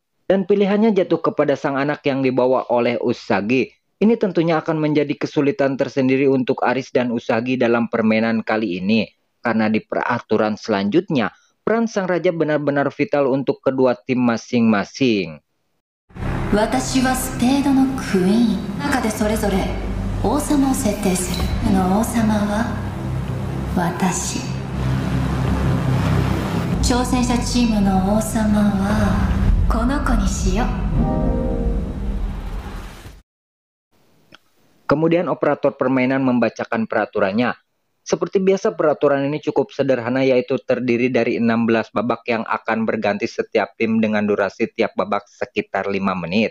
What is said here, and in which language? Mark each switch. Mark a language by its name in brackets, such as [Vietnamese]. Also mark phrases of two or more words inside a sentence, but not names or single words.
[Indonesian] Dan pilihannya jatuh kepada sang anak yang dibawa oleh Usagi. Ini tentunya akan menjadi kesulitan tersendiri untuk Aris dan Usagi dalam permainan kali ini. Karena di peraturan selanjutnya, peran sang raja benar-benar vital untuk kedua tim masing-masing. [Japanese] 私はスペードのクイーン。中でそれぞれ王様を設定する。王様は私。挑戦者チームの王様はこの子にしよう。 [Indonesian] Kemudian operator permainan membacakan peraturannya. Seperti biasa, peraturan ini cukup sederhana, yaitu terdiri dari 16 babak yang akan berganti setiap tim dengan durasi tiap babak sekitar 5 menit.